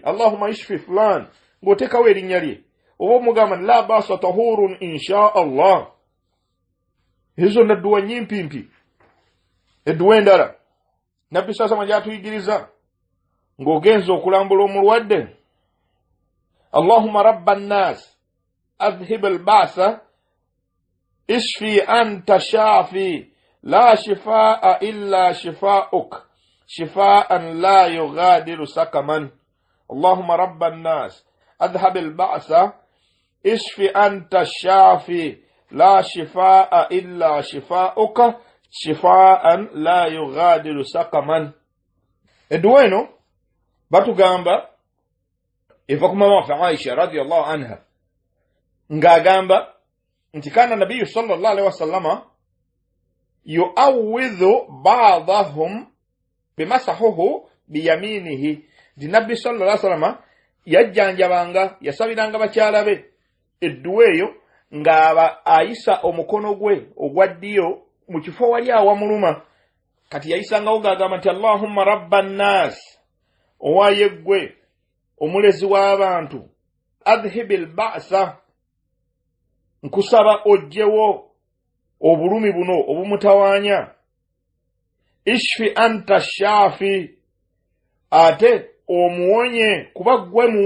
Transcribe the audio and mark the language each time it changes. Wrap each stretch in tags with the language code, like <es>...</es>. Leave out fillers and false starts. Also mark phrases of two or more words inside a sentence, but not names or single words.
<ar>اللهم اشف فلان</ar> <lg>ng'oteekawo erinnya lye oba omugamba</lg> <ar>لا بأس طهور إن شاء الله ezo</ar> <lg>nadduwa nyimpimpi edduwa endala Nabbi sasama gyatuyigiriza ng'ogenza okulambula omulwadde</lg> <ar>اللهم رب الناس أذهب البأس اشف أنت الشافي لا شفاء إلا شفاؤك شفاء لا يغادر سقما اللهم رب الناس أذهب البأس اشف أنت الشافي لا شفاء إلا شفاؤك شفاء لا يغادر سقما.</ar> <lg>Edduwa eno batugamba eva ku mama waffe Aisha</lg> <ar>radiyallahu anha</ar> <lg>ng'agamba nti</lg> <ar>kana nabiyyu sallallahu alaihi وسلم يعوذ بعضهم يمسحه بيمينه</ar> <lg>nti Nabbi</lg> <ar>صلى الله عليه وسلم</ar> <lg>yajjanjabanga yasabiranga bakyala be edduwa eyo ng'aba ayisa omukono gwe ogwa ddyo mu kifo wali awamuluma kati yayisangawo ng'agamba nti</lg> <ar>Allahumma rabban nas</ar> <lg>owaye ggwe omulezi w'abantu</lg> <ar>adhhibil ba'sa</ar> <lg>nkusaba ojjewo obulumi buno obumutawaanya</lg> <ar>ishfi anta shafi</ar> <lg>ate omuwonye kuba gwe</lg>